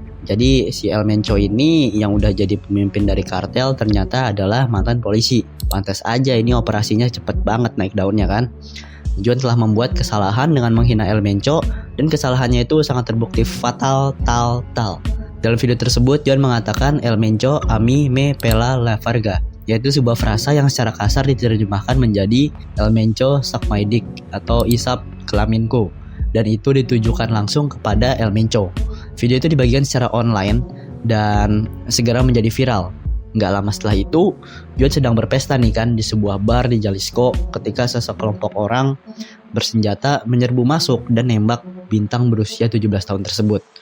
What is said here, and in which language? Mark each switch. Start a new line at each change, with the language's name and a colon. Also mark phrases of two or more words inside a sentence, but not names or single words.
Indonesian: Jadi si El Mencho ini yang udah jadi pemimpin dari kartel ternyata adalah mantan polisi. Pantas aja ini operasinya cepet banget naik daunnya kan. Juan telah membuat kesalahan dengan menghina El Mencho dan kesalahannya itu sangat terbukti fatal tal. Dalam video tersebut Juan mengatakan El Mencho
Spanish: a mí me pela la verga,
Indonesian: yaitu sebuah frasa yang secara kasar diterjemahkan menjadi El Mencho
English: suck my dick
Indonesian: atau isap kelaminku, dan itu ditujukan langsung kepada El Mencho. Video itu dibagikan secara online dan segera menjadi viral. Nggak lama setelah itu, Juan sedang berpesta nih kan di sebuah bar di Jalisco ketika sekelompok orang bersenjata menyerbu masuk dan nembak bintang berusia 17 tahun tersebut.